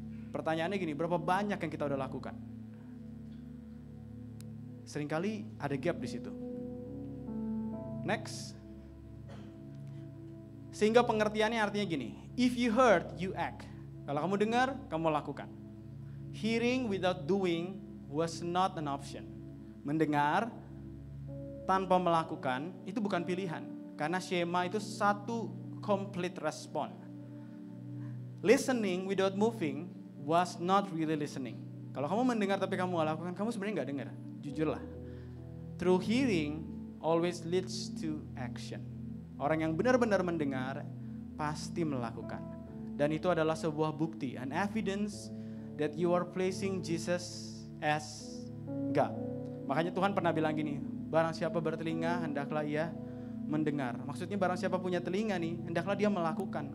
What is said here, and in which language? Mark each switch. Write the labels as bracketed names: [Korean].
[Indonesian] Pertanyaannya gini, berapa banyak yang kita udah lakukan? Seringkali ada gap di situ. Next. Sehingga pengertiannya artinya gini, if you heard, you act. Kalau kamu dengar, kamu lakukan. [English] Hearing without doing was not an option. [Indonesian] Mendengar tanpa melakukan itu bukan pilihan. Karena Shema itu satu complete respon. [English] Listening without moving was not really listening. [Indonesian] Kalau kamu mendengar tapi kamu gak lakukan, kamu sebenarnya gak dengar. Jujurlah. [English] True hearing always leads to action. [Indonesian] Orang yang benar-benar mendengar pasti melakukan. [English] Dan itu adalah sebuah bukti, an evidence that you are placing Jesus as God. [Indonesian] Makanya Tuhan pernah bilang gini, barang siapa bertelinga hendaklah ia mendengar. Maksudnya barang siapa punya telinga nih, hendaklah dia melakukan.